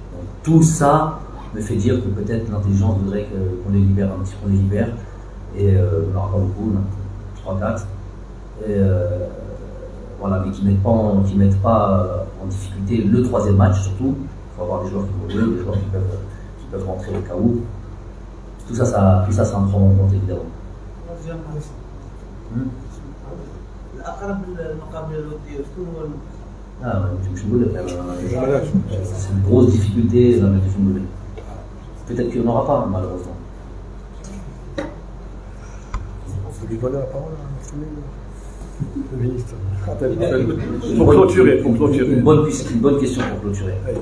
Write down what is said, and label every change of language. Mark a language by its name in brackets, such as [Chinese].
[French] Donc, tout ça me fait dire que peut-être l'intelligence voudrait qu'on les libère un petit peu, et on n'aura pas beaucoup, 3-4, et voilà, mais qui ne mettent pas en difficulté le 3e match surtout. Il faut avoir des joueurs qui vont jouer, des joueurs qui peuvent rentrer au cas où. Tout ça, ça en prend en compte évidemment. [Arabic] الأقرب للمقابلة الودية شكون هو؟ [French] مش نقول لك c'est une grosse difficulté dans la Djimboulé. Peut-être qu'il n'y en aura pas, malheureusement. On peut lui donner la parole à le ministre. Pour clôturer. Une bonne question pour clôturer.